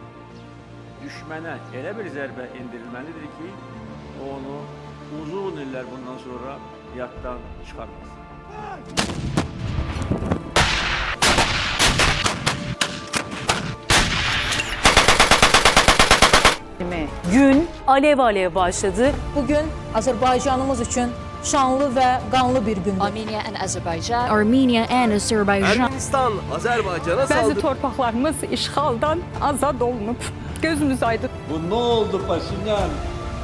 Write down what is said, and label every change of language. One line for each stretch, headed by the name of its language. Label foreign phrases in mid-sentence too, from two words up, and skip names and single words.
Azerbaijani: Düşmənə elə bir zərbə endirilməlidir ki, onu uzun iller bundan sonra yaddan çıxarmasın.
Turkish: Gün alev alev başladı.
Azerbaijani: Bugün Azərbaycanımız üçün şanlı ve qanlı bir gündür.
English: Armenia and Azerbaijan. Armenia and Azerbaijan.
Azerbaijani: Ermənistan Azərbaycana Bəzi
Turkish: saldırdı.
Azerbaijani: torpaqlarımız işğaldan azad olunub. Gözümüz aydın.
Turkish: Bu ne oldu Paşinyan?